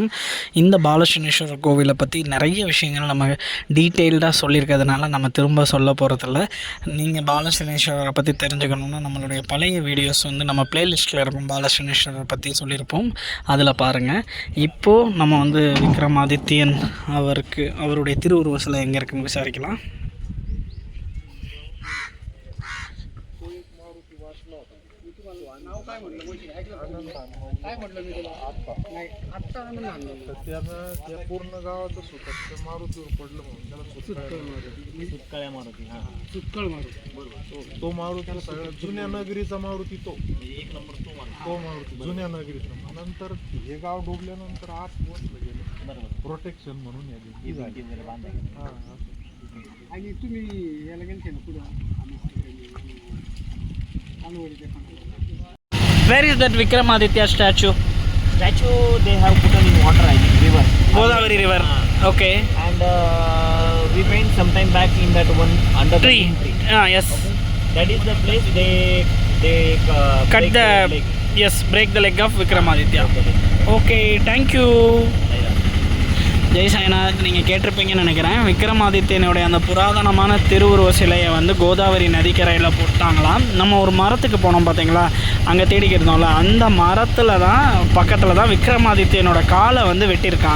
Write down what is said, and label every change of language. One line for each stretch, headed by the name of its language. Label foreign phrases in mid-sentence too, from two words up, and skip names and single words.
Tamil: இந்த பால சனீஸ்வரர் கோவிலை பற்றி நிறைய விஷயங்கள் நம்ம டீட்டெயில்டாக சொல்லியிருக்கிறதுனால நம்ம திரும்ப சொல்ல போகிறதில்ல. நீங்கள் பால சனீஸ்வரரை பற்றி தெரிஞ்சுக்கணுன்னா நம்மளுடைய பழைய வீடியோஸ் வந்து நம்ம ப்ளேலிஸ்ட்டில் இருக்கும், பால சனீஸ்வரரை பற்றி சொல்லியிருப்போம், அதில் பாருங்கள். இப்போது நம்ம வந்து விக்ரமாதித்யன் அவருடைய திருவுருவ சிலை எங்கே இருக்குன்னு விசாரிக்கலாம்.
Marathi: त्या पूर्ण गावातच होतात. त्या मारुतीवर पडलं म्हणून त्याला सुटकाळ्या मारुती. हा, सुटकळ मारुती, बरोबर. तो मारुती सगळ्यात जुन्या नगरीचा मारुती, तो एक नंबर तो मारुती जुन्या नगरीचा. नंतर हे गाव डुबल्यानंतर आत वसलं गेलं, बरोबर, प्रोटेक्शन म्हणून या झाली. हा, आणि तुम्ही याला गेलते ना पुढं
English: Where is that Vikramaditya statue? They have put in water, I think, river. Godavari river. Okay. And we went sometime back in that one under Tree. the tree. Yes. Okay. That is the place they Cut break the leg. yes, break the leg of Vikramaditya. Okay, thank you.
Tamil: ஜெய் சாய்நாத். நீங்கள் கேட்டிருப்பீங்கன்னு நினைக்கிறேன். விக்ரமாதித்யனுடைய அந்த புராதனமான திருவுருவ சிலையை வந்து கோதாவரி நதிக்கரையில் போட்டாங்களாம். நம்ம ஒரு மரத்துக்கு போனோம் பார்த்தீங்களா, அங்கே தேடிக்கிருந்தோம்ல, அந்த மரத்தில் தான் பக்கத்தில் தான் விக்ரமாதித்யனோட காலை வந்து வெட்டியிருக்காங்க.